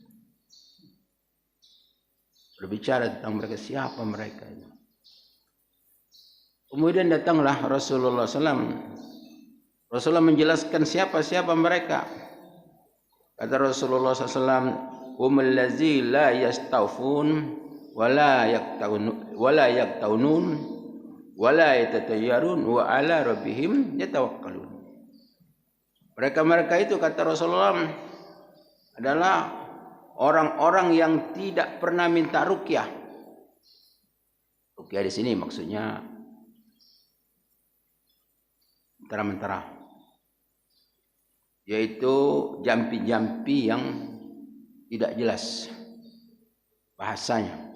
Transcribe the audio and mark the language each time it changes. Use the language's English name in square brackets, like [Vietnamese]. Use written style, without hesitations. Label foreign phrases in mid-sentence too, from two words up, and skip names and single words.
[Indonesian] Berbicara tentang mereka, siapa mereka itu? Kemudian datanglah Rasulullah SAW. Rasulullah menjelaskan siapa-siapa mereka. [Arabic] Kata Rasulullah SAW, هم الذي لا يسترقون ولا يكتوون ولا يتطيرون وعلى ربهم يتوكلون. [Indonesian] Mereka itu, kata Rasulullah, adalah orang-orang yang tidak pernah minta ruqyah. Ruqyah di sini maksudnya mentera-mentera, yaitu jampi-jampi yang tidak jelas bahasanya.